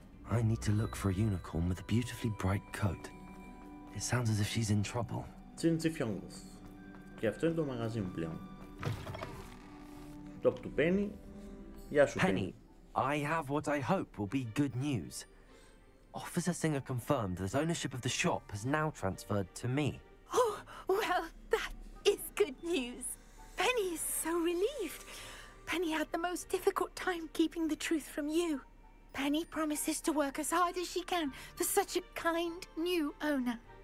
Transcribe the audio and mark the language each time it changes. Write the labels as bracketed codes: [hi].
[en] I need to look for a unicorn with a beautifully bright coat. It sounds as if she's in trouble. [el] Τσιντσιφιόγκος. Και αυτό είναι το μαγαζί μου πλέον. Τόπ του Penny. Γεια σου, [en] Penny, I have what I hope will be good news. Officer Singer confirmed that ownership of the shop has now transferred to me. Oh, well, that is good news. Penny is so relieved. Penny had the most difficult time keeping the truth from you. Penny promises to work as hard as she can for such a kind new owner.